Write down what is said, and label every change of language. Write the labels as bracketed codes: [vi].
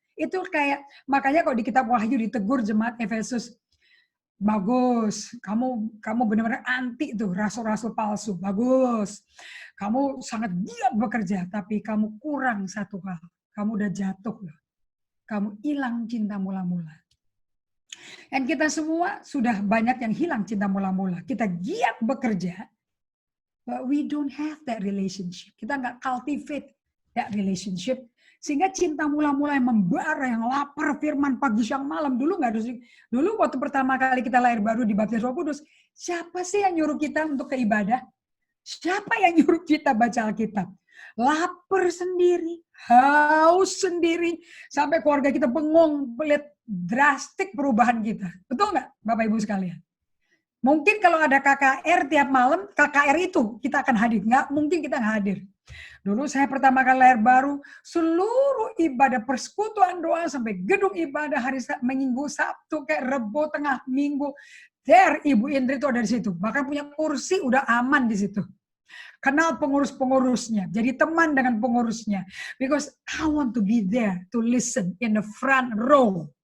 [id] Itu kayak, makanya kalau di kitab Wahyu ditegur jemaat Efesus, bagus, kamu benar-benar anti tuh rasul-rasul palsu, bagus. Kamu sangat giat bekerja, tapi kamu kurang satu hal, kamu udah jatuh loh. Kamu hilang cinta mula-mula. Dan kita semua sudah banyak yang hilang cinta mula-mula. Kita giat bekerja, [en] but we don't have that relationship. [id] Kita nggak [en] cultivate that relationship. [id] Sehingga cinta mula-mula yang membara, yang lapar firman pagi siang malam. Dulu waktu pertama kali kita lahir baru dibaptis Roh Kudus, siapa sih yang nyuruh kita untuk ke ibadah? Siapa yang nyuruh kita baca Alkitab? Lapar sendiri, haus sendiri, sampai keluarga kita bengong melihat drastik perubahan kita. Betul nggak, Bapak Ibu sekalian? Mungkin kalau ada KKR tiap malam, KKR itu kita akan hadir. Nggak mungkin kita nggak hadir. Dulu saya pertama kali lahir baru, seluruh ibadah persekutuan doa sampai gedung ibadah hari Minggu, Sabtu, kayak Rebo, tengah minggu. There, Ibu Indri itu ada di situ. Bahkan punya kursi udah aman di situ. Kenal pengurus-pengurusnya, jadi teman dengan pengurusnya. [en] Because I want to be there to listen in the front row.